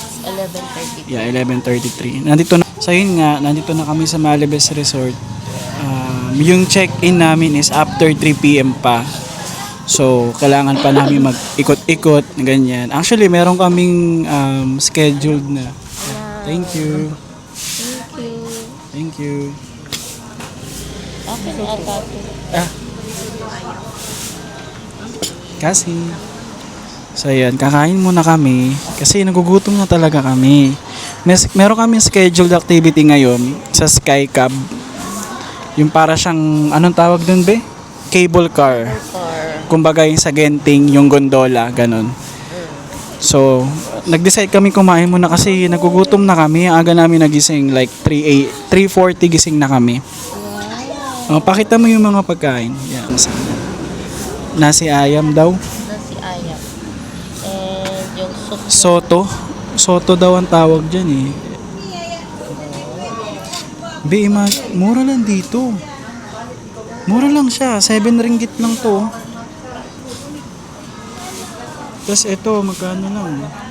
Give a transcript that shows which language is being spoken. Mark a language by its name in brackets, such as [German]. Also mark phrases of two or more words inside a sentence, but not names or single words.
[English] It's 11:30. yeah, 11:33. [Filipino] Nandito na, so yun nga, nandito na kami sa Malibes Resort. Yung check-in namin [English] is after 3 p.m. [Filipino] pa. So, kailangan pa namin mag-ikot-ikot, ganyan. Actually, meron kaming scheduled na. [English] Thank you. Thank you. Thank you. [Filipino] Okay na ata ito. Kasi so yan, kakain muna kami kasi nagugutom na talaga kami. Meron kami [English] scheduled activity [Filipino] ngayon sa Sky Cab. Yung para siyang, anong tawag dun be? [English] Cable car. [Filipino] Kumbaga yung sa Genting, yung gondola, ganun. So, nag-decide kami kumain muna kasi nagugutom na kami. Ang aga namin nagising like 3:40 gising na kami. Pakita mo yung mga pagkain. Yan. Nasi ayam daw. Nasi ayam. And yung soup. Soto. Soto daw ang tawag dyan eh. Mura lang dito. Mura lang siya. 7 ringgit lang to. Tapos ito, magkano lang?